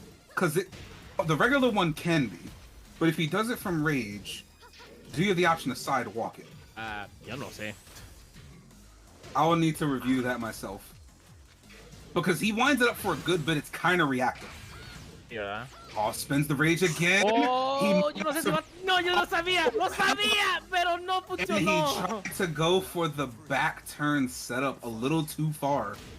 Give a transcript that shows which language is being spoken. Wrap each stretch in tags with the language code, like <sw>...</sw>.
<en>Because the regular one can be. But if he does it from rage, do you have the option to sidewalk it?</en> <es>Yo no sé.</es> <en>I will need to review that myself. Because he winds it up for a good bit, it's kind of reactive. Yeah. Oh, spins the rage again.</en> <es>Oh, yo no sé si va... No, yo lo sabía, pero no funcionó.</es> <en>And he tried to go for the back turn setup a little too far.</en>